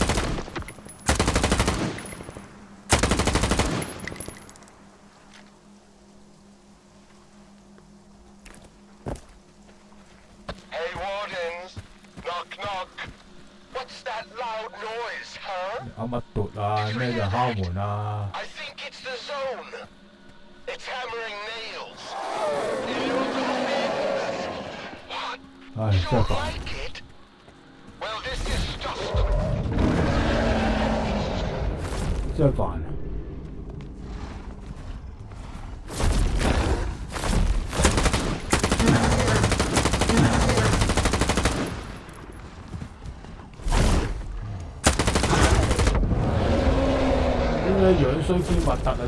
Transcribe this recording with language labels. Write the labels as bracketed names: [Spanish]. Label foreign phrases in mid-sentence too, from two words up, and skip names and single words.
[English] Hey, Wardens. Knock, knock. What's that loud noise, huh? [Cantonese] 噏乜嘟啊？咩人敲門啊？ [English] I think it's the zone. It's hammering nails. What? [Cantonese] 唉，真係煩。 [English] Like it? Well, this is just... [Cantonese] 真係煩啊！點解樣衰兼核突啊？